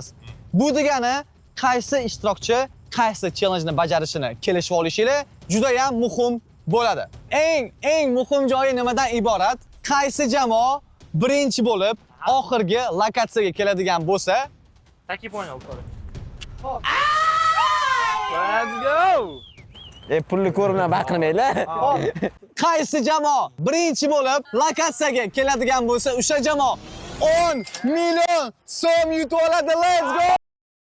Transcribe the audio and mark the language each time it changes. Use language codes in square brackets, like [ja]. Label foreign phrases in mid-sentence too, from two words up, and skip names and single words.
[uz] Bu degani qaysi ishtirokchi qaysi challenge-ni bajarishini kelishib olishinglar juda ham muhim bo'ladi. Eng muhim joyi nimadan iborat? Qaysi jamoa birinchi bo'lib oxirgi lokatsiyaga keladigan bo'lsa, Taklif o'ynaylik. [en] Let's go. [uz] Pulni ko'rmay baqirmanglar. qaysi jamoa birinchi bo'lib lokatsiyaga keladigan bo'lsa, o'sha jamoa 10 million so'm yutib oladi. [en] Let's go!